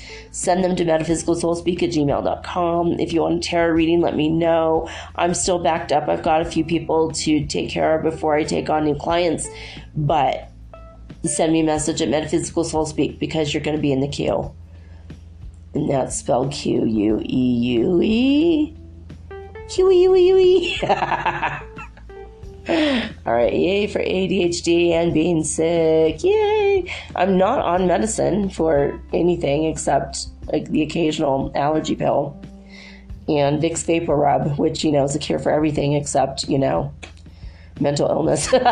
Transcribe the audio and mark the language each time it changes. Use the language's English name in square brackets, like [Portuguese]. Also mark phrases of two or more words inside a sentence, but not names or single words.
[English] Send them to metaphysicalsoulspeak@gmail.com. If you want a tarot reading, let me know. I'm still backed up. I've got a few people to take care of before I take on new clients, but send me a message at metaphysicalsoulspeak because you're going to be in the queue. And that's spelled Q-U-E-U-E. Q-U-E-U-E. All right, yay for ADHD and being sick. Yay! I'm not on medicine for anything except like the occasional allergy pill and Vicks Vapor Rub, which, is a cure for everything except, mental illness.